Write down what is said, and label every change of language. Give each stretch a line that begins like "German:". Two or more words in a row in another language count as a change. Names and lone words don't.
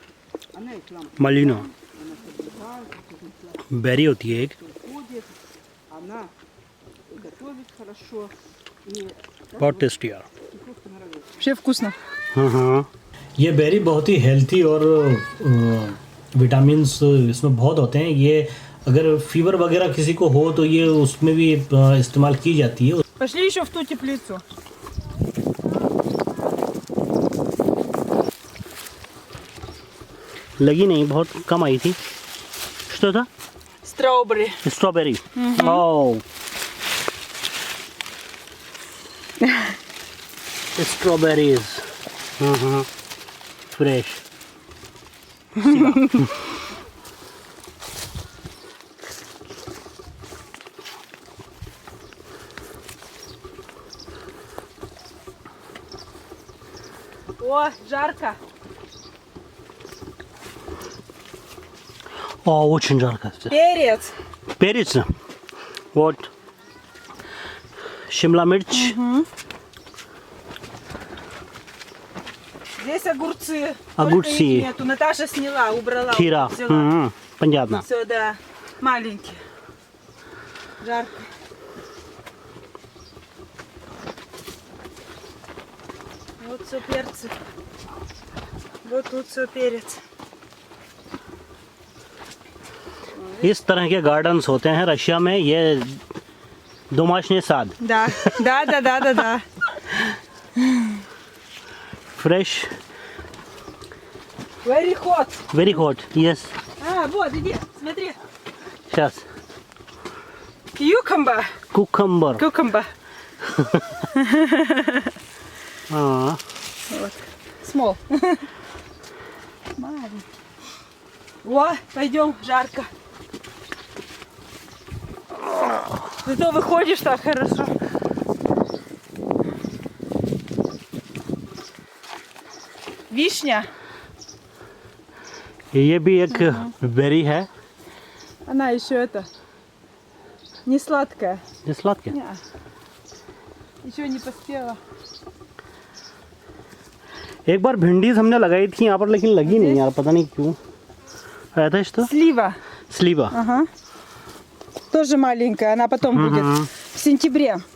Hindi: मलिना बेरी होती है एक,
Russian: она готовит хорошо. И
Hindi: बहुत टेस्टी यार।
Russian: вообще вкусно.
Hindi: हाँ, ये बेरी बहुत ही हेल्थी और विटामिन्स इसमें बहुत होते हैं। ये अगर फीवर वगैरह किसी को हो तो ये उसमें भी इस्तेमाल की जाती है।
Russian: Пошли еще в ту теплицу.
Hindi: लगी नहीं, बहुत कम आई थी। что था?
English: Strawberry. Strawberry. Oh, strawberries fresh.
Russian: О, жарко. очень жарко. Перец. Перец, вот,
Hindi: शिमला मिर्च,
Russian: Здесь огурцы. Огурцы. Только их нету. Наташа сняла, убрала.
Hindi: खीरा,
Russian: Взяла. понятно। Все, да. Маленькие. Жарко. Вот все перцы. Вот тут все перец.
Hindi: इस तरह के गार्डन्स होते हैं रशिया में।
Russian: ये домашний сад, Да, да, да, да, да, да.
English: fresh, Very hot. very hot. Yes,
Russian: А, вот, иди, смотри. сейчас.
English: Cucumber. Cucumber. Cucumber.
Hindi: हाँ,
Russian: Вот. Small. Маленький. О, пойдем, жарко. Зато выходишь так хорошо. Вишня.
Hindi: ये भी एक बेरी है।
Russian: Она еще это не сладкая. ये сладкая। Не. Еще не поспела.
Hindi: एक बार भिंडीज हमने लगाई थी यहाँ पर, लेकिन लगी नहीं यार, पता नहीं क्यों। आया था что?
Russian: Слива. Слива. Ага. Тоже маленькая, она потом будет в сентябре.